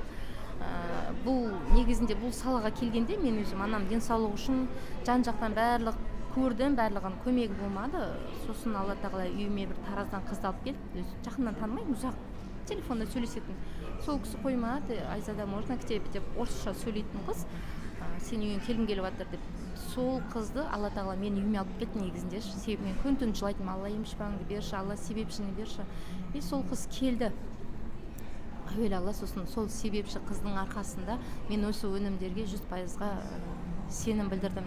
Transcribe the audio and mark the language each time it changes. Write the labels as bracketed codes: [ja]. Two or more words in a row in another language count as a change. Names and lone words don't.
[kk] Бұл негізінде бұл салаға келгенде мен өзім анам денсаулығы үшін жан-жақтан барлық көрдім, барлығын көмегі болмады. Сосын Алла тағала үйіме бір Тараздан қызды алып келді, жақыннан танымаймын, ұзақ телефонда сөйлесетін. Сол кісі қоймады, Айзада [ru] можно к тебе [kk] деп орысша сөйлейтін қыз. Сен үйге келгім келіп жатыр деп. Сол қызды Алла тағала мені үйіме алып келді негізінде. Себебі мен күн түн жылайтын, Алла емші-шипаңды берші, Алла себепшіні берші. И сол қыз келді. Әуелі Алла, сосын сол себепші қыздың арқасында мен осы өнімдерге 100%-ға сенім білдірдім.